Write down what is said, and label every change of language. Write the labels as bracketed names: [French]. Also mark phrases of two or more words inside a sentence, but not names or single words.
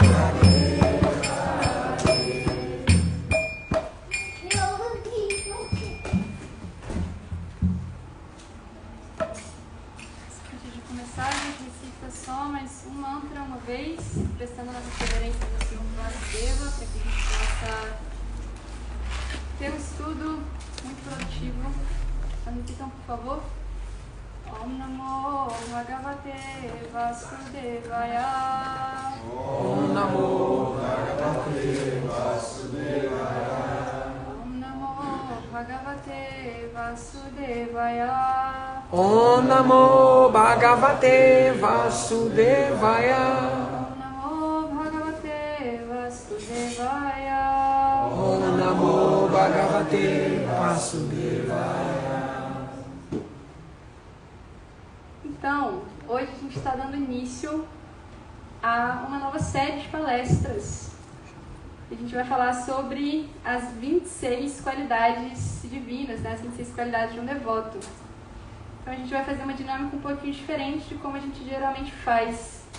[Portuguese] Antes de começar, a gente recita só mais um mantra uma vez, prestando nossa reverência ao Senhor Vasudeva, para que a gente possa ter um estudo muito produtivo. Então, repitam, por favor. [Sanskrit] ॐ नमो भगवते वासुदेवाय. ॐ नमो भगवते वासुदेवाय. ॐ नमो भगवते वासुदेवाय. ॐ नमो भगवते वासुदेवाय. ॐ नमो भगवते वासुदेवाय. ॐ नमो भगवते वासुदेवाय. [Portuguese] Então, hoje a gente está dando início a uma nova série de palestras. A gente vai falar sobre as 26 qualidades divinas, né? As 26 qualidades de um devoto. Então a gente vai fazer uma dinâmica um pouquinho diferente de como a gente geralmente faz, né?